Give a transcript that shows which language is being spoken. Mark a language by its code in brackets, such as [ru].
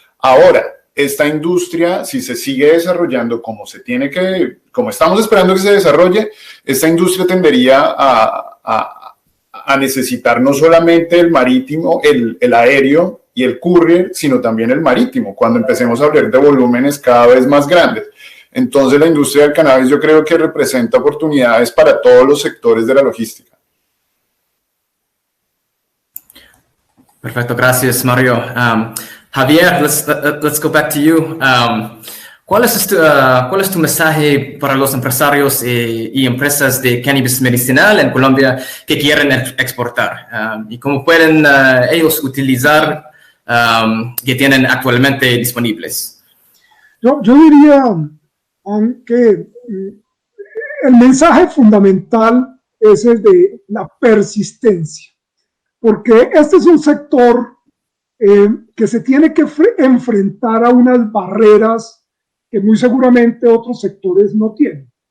[es] Ahora, esta industria, si se sigue desarrollando como estamos esperando que se desarrolle, esta industria tendería a necesitar no solamente el marítimo, el aéreo y el courier, sino también el marítimo, cuando empecemos a hablar de volúmenes cada vez más grandes. Entonces la industria del cannabis yo creo que representa oportunidades para todos los sectores de la logística. Perfecto, gracias Mario. [en] Javier, let's go back to you. [es] ¿Cuál es tu mensaje para los empresarios y empresas de cannabis medicinal en Colombia que quieren exportar? ¿Y cómo pueden ellos utilizar que tienen actualmente disponibles? Yo diría que el mensaje fundamental es el de la persistencia, porque este es un sector que se tiene que enfrentar a unas barreras que muy seguramente otros sectores no tienen.